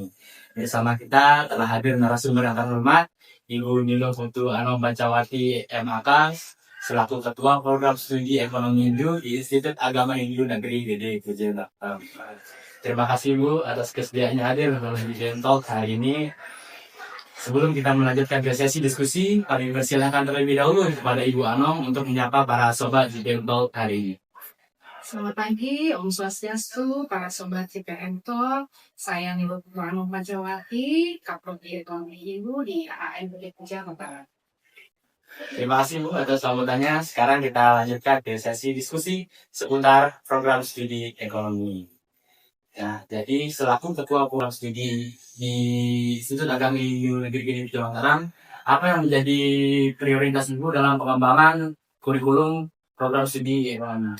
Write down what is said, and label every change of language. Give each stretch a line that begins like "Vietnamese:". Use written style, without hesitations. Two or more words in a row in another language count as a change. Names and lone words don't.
Indonesian: Bersama kita telah hadir narasumber yang terhormat, Ibu Nilo Putu Anom Bancawati MAK, selaku Ketua Program Studi Ekonomi Hindu di Institut Agama Hindu Negeri Gede Kerja Batam. Terima kasih Bu atas kesediaannya hadir dalam Digital Talk hari ini. Sebelum kita melanjutkan ke sesi diskusi, kami persilahkan terlebih dahulu kepada Ibu Anom untuk menyapa para sobat Digital Talk hari ini. Selamat pagi,
Balinese: Om Swastiastu,
Indonesian: para sobat CPM Talk. Saya Nilo Putu Bancawati, Kaprodi Ekonomi Hindu di AAN Gede Kerja Batam. Terima kasih Bu atas sambutannya. Sekarang kita lanjutkan ke sesi diskusi seputar program studi ekonomi. Nah, jadi selaku ketua program studi di Institut Agama Hindu Negeri Gede Kerja Batam, apa yang menjadi prioritas Ibu dalam pengembangan kurikulum program studi ekonomi?